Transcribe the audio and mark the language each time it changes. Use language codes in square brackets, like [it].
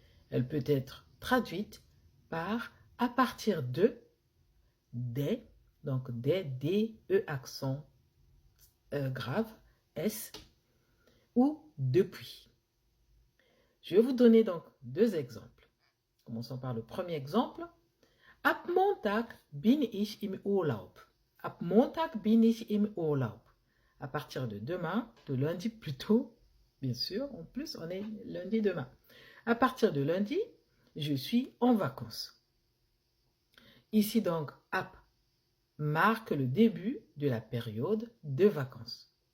[fr] Elle peut être traduite par à partir de, des, donc des, D-E accent grave, S, ou depuis. Je vais vous donner donc deux exemples. Commençons par le premier exemple. [de] Ab Montag bin ich im Urlaub. Ab Montag bin ich im Urlaub. [fr] À partir de demain, de lundi plutôt, bien sûr, en plus on est lundi demain. À partir de lundi, je suis en vacances. Ici donc, ab marque le début de la période de vacances.